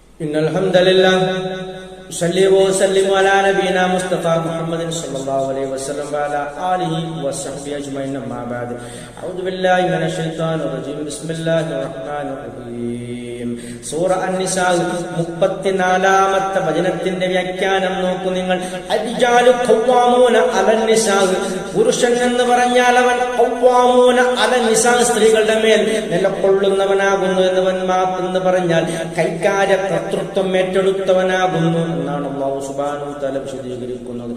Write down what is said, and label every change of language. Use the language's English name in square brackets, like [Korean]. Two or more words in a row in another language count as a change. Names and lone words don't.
[Arabic] إن الحمد لله صلى وسلم على نبينا مصطفى محمد صلى الله عليه وسلم وعلى آله وصحبه أجمعين أما بعد أعوذ بالله من الشيطان الرجيم بسم الله الرحمن الرحيم [Malayalam] സൂറ അൻ-നിസാ 34-ാമത്തെ വചനത്തിന്റെ വ്യാഖ്യാനം നോക്കൂ നിങ്ങൾ. [Arabic] الرجال قوامون على النساء, [Malayalam] പുരുഷൻ എന്ന് പറഞ്ഞാൽ അവൻ [Arabic] قوامون على النساء, [Malayalam] സ്ത്രീകളുടെ മേൽ നിലകൊള്ളുന്നവനാകുന്നു എന്ന് പറഞ്ഞാൽ കൈകാര്യ കർത്തൃത്വം ഏറ്റെടുത്തവനാകുന്നു എന്നാണ് [Arabic] الله سبحانه وتعالى [Malayalam] വിശദീകരിക്കുന്നത്.